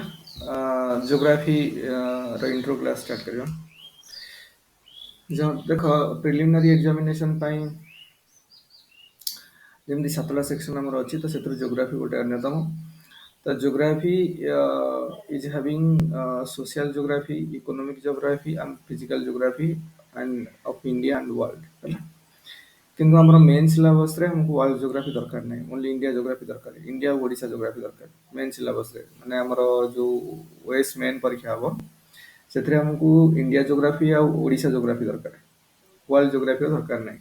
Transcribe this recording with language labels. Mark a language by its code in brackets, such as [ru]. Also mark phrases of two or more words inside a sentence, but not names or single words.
[en] ଜିଓଗ୍ରାଫି ର intro class start କରିବା। [or] ଦେଖ [en] preliminary examination [or] ପାଇଁ ଯେମିତି 7ଟା ସେକ୍ସନ ଆମର ଅଛି, ତ ସେଥିରୁ ଜିଓଗ୍ରାଫି ଗୋଟେ ଅନ୍ୟତମ। [en] ତ geography is having social geography, economic geography and physical geography and of India and world ହେଲା। [or] କିନ୍ତୁ ଆମର [en] main syllabusରେ [or] ଆମକୁ [en] world geography [or] ଦରକାର ନାହିଁ, [en] only India geography [or] ଦରକାର, ଇଣ୍ଡିଆ ଆଉ [en] Odisha geography [or] ଦରକାର [en] main syllabusରେ। [or] ମାନେ ଆମର ଯେଉଁ ଓଏସ୍ ମେନ୍ ପରୀକ୍ଷା ହେବ ସେଥିରେ ଆମକୁ [en] India geography [or] ଆଉ [en] Odisha geography [or] ଦରକାର, [en] world geographyର [or] ଦରକାର ନାହିଁ।